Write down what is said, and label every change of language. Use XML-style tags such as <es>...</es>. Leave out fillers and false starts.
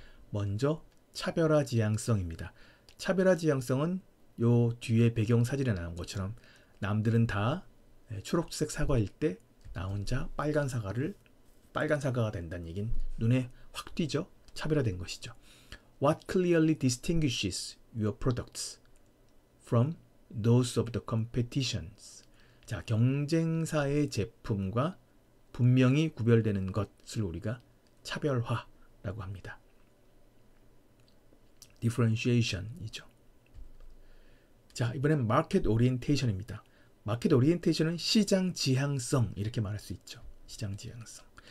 <ko>먼저 차별화 지향성입니다. 차별화 지향성은 요 뒤에 배경 사진에 나온 것처럼 남들은 다 초록색 사과일 때 나 혼자 빨간 사과가 된다는 얘긴 눈에 확 띄죠. 차별화된 것이죠.</ko> <en>What clearly distinguishes your products from those of the competitions?</en> <ko>자, 경쟁사의 제품과 분명히 구별되는 것을 우리가 차별화라고 합니다. differentiation이죠. 자, 이번엔 market orientation입니다. 마켓 오리엔테이션은 시장 지향성 이렇게 말할 수 있죠. 시장 지향성.</ko>